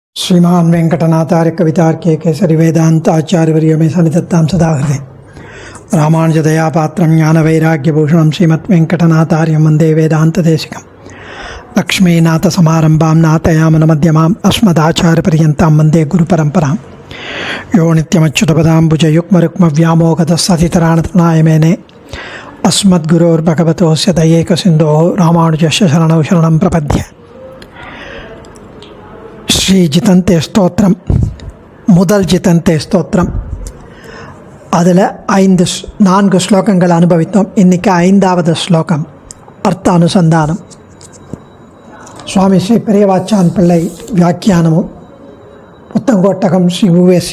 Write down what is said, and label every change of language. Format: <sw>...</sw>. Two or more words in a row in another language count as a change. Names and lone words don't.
<sa>श्रीमान वेंकटनाथार्य कवितार्के केसरी वेदांत आचार्यवर्य में सन्निधत्तां सदा हृदय रामानुजदयापात्रं ज्ञानवैराग्यभूषणं श्रीमद्वेंकटनाथार्यं वन्दे वेदान्तदेशिकं लक्ष्मीनाथसमारम्भां नाथयामनमध्यमाम् अस्मदाचार्यपर्यन्तां वन्दे गुरुपरम्परां यो नित्यमच्युतपदाम्बुजयुग्मरुक्मव्यामोहतस्सतितराणतृणाय मेने अस्मद्गुरोर्भगवतोऽस्य दयैकसिन्धोः रामानुजस्य शरणौ शरणं प्रपद्ये.</sa> <ta>ஸ்ரீ ஜிதந்தே ஸ்தோத்திரம், முதல் ஜிதந்தே ஸ்தோத்திரம். அதில் 4 ஸ்லோகங்கள் அனுபவித்தோம். இன்றைக்கி 5வது ஸ்லோகம் அர்த்த அனுசந்தானம். சுவாமி ஸ்ரீ பெரியவாச்சான் பிள்ளை வியாக்கியானமும் புத்தங்கோட்டகம் ஸ்ரீ U.S.</ta>